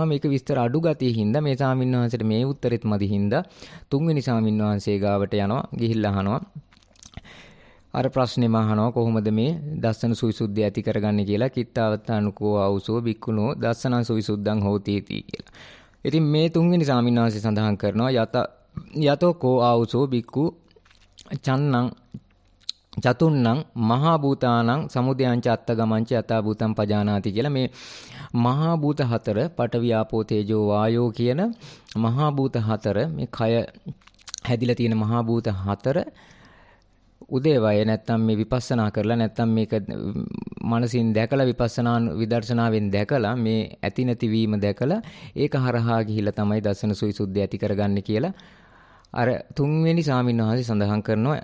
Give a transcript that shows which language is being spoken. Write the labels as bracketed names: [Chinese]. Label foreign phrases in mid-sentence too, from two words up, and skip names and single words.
[Sinhala] මේක විස්තර අඩු ගතිය හින්දා මේ ස්වාමීන් වහන්සේට මේ උත්තරෙත් මදි හින්දා තුන්වෙනි ස්වාමීන් වහන්සේ ගාවට යනවා, ගිහිල්ලා අහනවා. අර ප්‍රශ්නේම අහනවා කොහොමද මේ දස්සන සුවිසුද්ධිය ඇති කරගන්නේ කියලා. [Pali] කිත්තාවතානුකෝ ආවුසෝ බික්කුණෝ දස්සනං සුවිසුද්ධං හෝති කියලා. [Sinhala] ඉතින් මේ තුන්වෙනි ස්වාමීන් වහන්සේ සඳහන් කරනවා [Pali] යතෝ කෝ ආවුසෝ බික්කු චන්නං චතුන්නං මහා භූතානං සමුදයං ච අත්තගමං ච යතා භූතං පජානාති [Sinhala] කියලා මේ මහා භූත හතර [Pali] පඨවි ආපෝ තේජෝ වායෝ [Sinhala] කියන මහා භූත හතර මේ කය හැදිලා තියෙන මහා භූත හතර උදේවය නැත්තම් මේ විපස්සනා කරලා නැත්තම් මේක මනසින් දැකලා විපස්සනා විදර්ශනාවෙන් දැකලා මේ ඇති නැති වීම දැකලා ඒක හරහා ගිහිල්ලා තමයි දසන සුවිසුද්ධිය ඇති කරගන්නේ කියලා අර තුන්වෙනි සාමින්වහන්සේ සඳහන් කරනවා.